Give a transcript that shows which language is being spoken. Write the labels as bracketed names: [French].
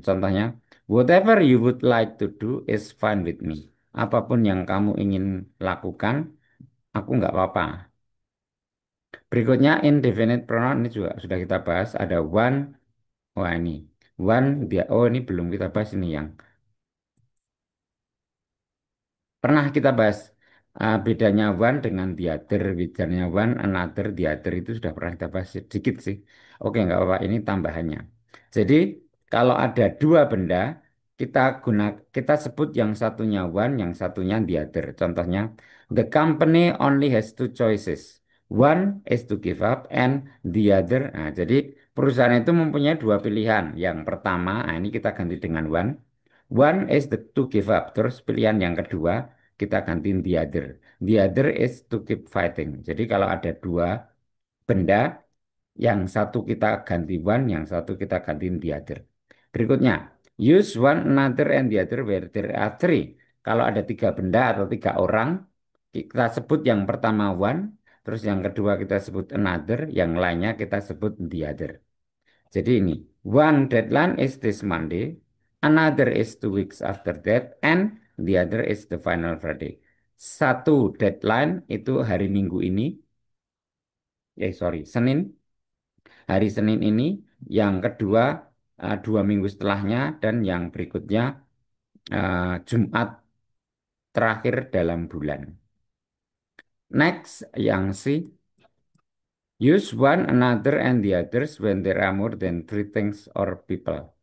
[Indonesian] Contohnya, [English] whatever you would like to do is fine with me. [Indonesian] Apapun yang kamu ingin lakukan, aku nggak apa-apa. Berikutnya indefinite pronoun ini juga sudah kita bahas. Ada one, wah ini. One, dia, oh ini belum kita bahas ini yang pernah kita bahas bedanya one dengan the other, bedanya one, another, the other itu sudah pernah kita bahas sedikit sih. Oke, nggak apa-apa, ini tambahannya. Jadi kalau ada dua benda, kita sebut yang satunya one, yang satunya the other. Contohnya, [English] the company only has two choices. One is to give up and the other. [Indonesian] Nah, jadi perusahaan itu mempunyai dua pilihan. Yang pertama, nah ini kita ganti dengan one. [English] One is the to give up. [Indonesian] Terus pilihan yang kedua kita gantiin the other. [English] The other is to keep fighting. [Indonesian] Jadi kalau ada dua benda, yang satu kita ganti one, yang satu kita gantiin the other. Berikutnya, [English] use one, another, and the other where there are three. [Indonesian] Kalau ada tiga benda atau tiga orang, kita sebut yang pertama one, terus yang kedua kita sebut another, yang lainnya kita sebut the other. [English] Jadi ini, one deadline is this Monday, another is 2 weeks after that, and the other is the final Friday. [Indonesian] Satu deadline itu hari Minggu ini, [English] Sorry, [Indonesian] Senin. Hari Senin ini, yang kedua 2 minggu setelahnya, dan yang berikutnya Jumat terakhir dalam bulan. [English] Next, [Indonesian] yang C. [English] Use one another and the others when there are more than three things or people.